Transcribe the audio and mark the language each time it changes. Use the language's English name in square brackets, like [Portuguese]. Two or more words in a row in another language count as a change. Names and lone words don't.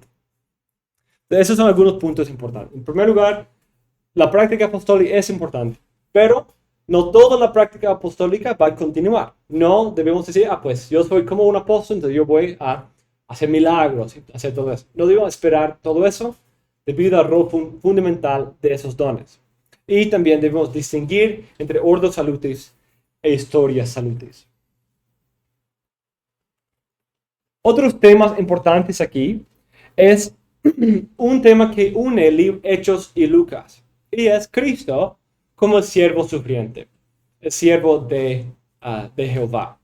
[Spanish] Esos son algunos puntos importantes. En primer lugar, la práctica apostólica es importante, pero no toda la práctica apostólica va a continuar. No debemos decir, pues yo soy como un apóstol, entonces yo voy a hacer milagros, hacer todo eso. No debemos esperar todo eso debido al rol fundamental de esos dones. Y también debemos distinguir entre [Latin] ordo salutis [Spanish] e [Latin] historia salutis. [Spanish] Otros temas importantes aquí es un tema que une Hechos y Lucas, y es Cristo como el siervo sufriente, el siervo de Jehová.